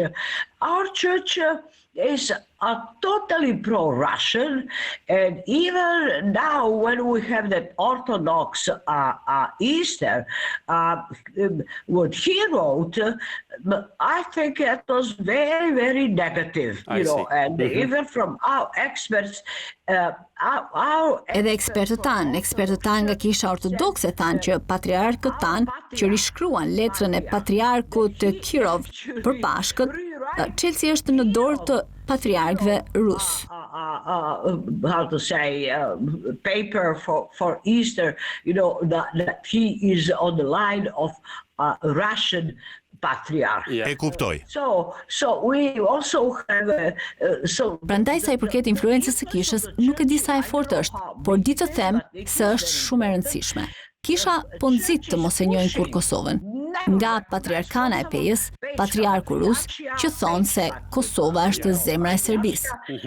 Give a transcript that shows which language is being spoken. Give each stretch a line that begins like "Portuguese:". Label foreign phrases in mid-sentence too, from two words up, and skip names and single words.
English: Our church is totally pro-Russian, and even now when we have that Orthodox Easter, what he wrote, I think it was very, very negative, and even from our experts,
Albanian: Edhe ekspertët tanë nga kisha ortodokse tanë që patriarkët tanë që rishkruan letrën e patriarkut Kirov për pashkët, çelësi është në dorë të patriarkëve rus.
English: How to say, paper for Easter, that he is on the line of Russian patriarch.
Albanian: E kuptoj.
English: So we also have
Albanian: Prandaj sa i përket influencës së kishës, nuk e di sa e fortë është, por di të them se është shumë e rëndësishme. Kisha po nxit të mos e njohin kur Kosovën. Nga patriarkana e Pejës, patriarku rus, që thonë se Kosova është zemra e Serbisë.